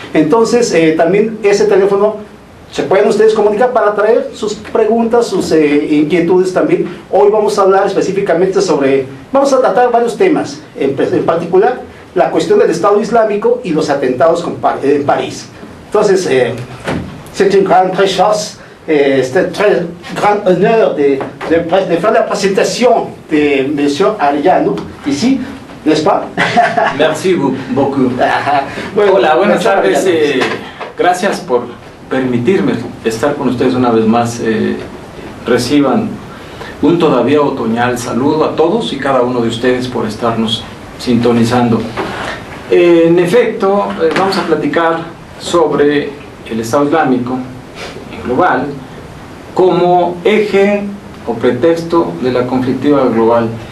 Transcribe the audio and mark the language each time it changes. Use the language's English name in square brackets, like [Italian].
[Spanish] Entonces también ese teléfono se pueden ustedes comunicar para traer sus preguntas, sus inquietudes también. Hoy vamos a hablar específicamente vamos a tratar varios temas, en particular la cuestión del Estado Islámico y los atentados en París. [French] Entonces, c'est une grande chose, c'est un très grand honneur de faire la présentation de M. Arellano ici, n'est-ce pas? Merci beaucoup. [Spanish] Bueno, hola, buenas tardes. Gracias por permitirme estar con ustedes una vez más. Reciban un todavía otoñal saludo a todos y cada uno de ustedes por estarnos sintonizando. En efecto, vamos a platicar sobre el Estado Islámico en global como eje o pretexto de la conflictiva global.